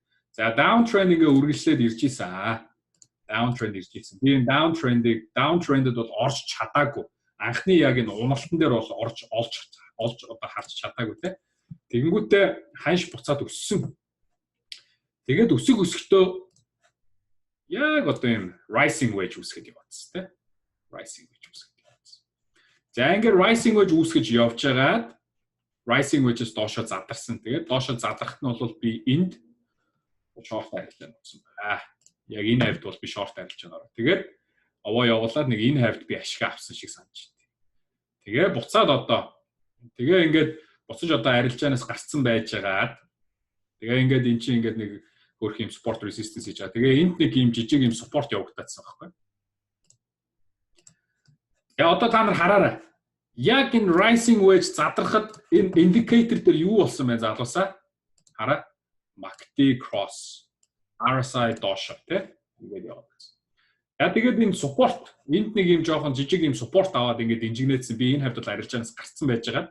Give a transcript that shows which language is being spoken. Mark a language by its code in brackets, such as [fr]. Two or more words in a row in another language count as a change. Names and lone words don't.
[mn] За downtrend ингээ үргэлжлээд ирж ийсэн. Downtrend ирж ийсэн. Би энэ downtrend-д бол орж чадаагүй. Анхны яг энэ уналтан дээр бол олж одоо харж чадаагүй те. Тэгэнгүүтээ ханш буцаад өссөн. Тэгээд өсөختөө яг одоо юм [en] rising wedge [mn] үүсгэж яваадсан те. [en] Rising wedge [mn] үүсгэж яваадсан. За ингээд [en] rising wedge [mn] үүсгэж явж байгаад [en] rising wedge-с [mn] доошо задарсан. Тэгээд доошо задрахт нь бол би энд short арилжаа нуусан байна. Яг энэ хавьд бол би short арилжаа нураа. Тэгээд овоо явуулаад нэг энэ хавьд би ашиг авсан шиг санаж байна. Тэгээ буцаад одоо тэгээ ингээд буцаж одоо арилжаанаас гарцсан байж байгаад тэгээ ингээд эн чинь ингээд нэг хөрх юм [en] support resistance [mn] хийж байгаа. Тэгээ энд нэг юм жижиг юм support явагдаадсан байхгүй. Тэгээ одоо та нар хараарай. Яг энэ rising wedge задрахад энэ indicator дээр юу болсон бэ залуусаа? Хараа. [en] MACD cross RSI [mn] доошо тий ингээд явагдсан. Яа тэгээд энэ support энд нэг юм жоохон жижиг юм support аваад ингээд инжигнэйтсэн би энэ хавьд бол арилжаанаас гарцсан байж байгаа.